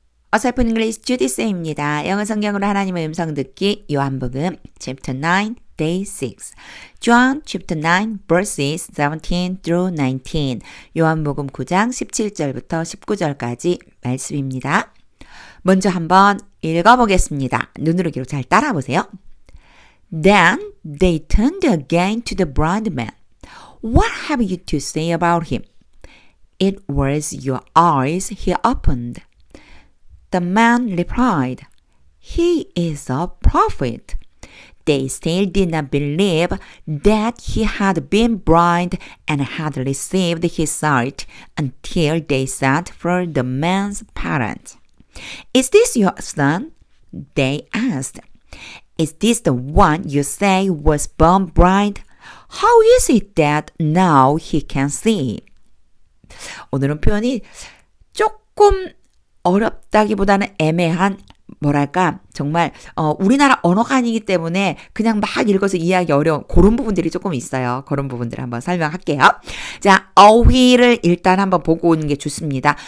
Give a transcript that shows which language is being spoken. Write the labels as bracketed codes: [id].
[ko] 어설픈 잉글리시 주디쌤입니다. 영어 성경으로 하나님의 음성 듣기 요한복음 chapter 9 day 6 John chapter 9 verses 17 through 19 요한복음 9장 17절부터 19절까지 말씀입니다. 먼저 한번 읽어보겠습니다. 눈으로 기록 잘 따라보세요. [en] Then they turned again to the blind man. What have you to say about him? It was your eyes he opened. The man replied, He is a prophet. They still did not believe that he had been blind and had received his sight until they sent for the man's parents. Is this your son? They asked. Is this the one you say was born blind? How is it that now he can see? [ko] 오늘은 표현이 조금 어렵다기보다는 애매한 뭐랄까 정말 우리나라 언어가 아니기 때문에 그냥 막 읽어서 이해하기 어려운 그런 부분들이 조금 있어요. 그런 부분들 한번 설명할게요. 자, 어휘를 일단 한번 보고 오는 게 좋습니다.